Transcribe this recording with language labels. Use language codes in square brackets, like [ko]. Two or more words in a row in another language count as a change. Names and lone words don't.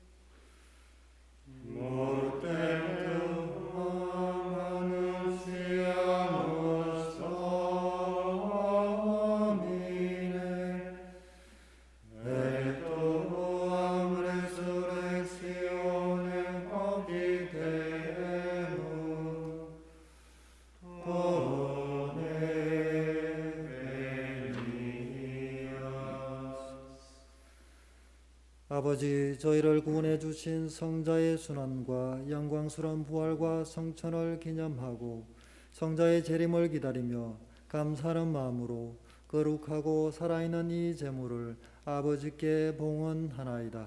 [la] Mortem tuam annunciamus Domine et tuam resurrectionem [ko] obitemus 아버지, 저희를 구원해 주신 성자의 순환과 영광스러운 부활과 성천을 기념하고 성자의 재림을 기다리며 감사하는 마음으로 거룩하고 살아있는 이 제물을 아버지께 봉헌하나이다.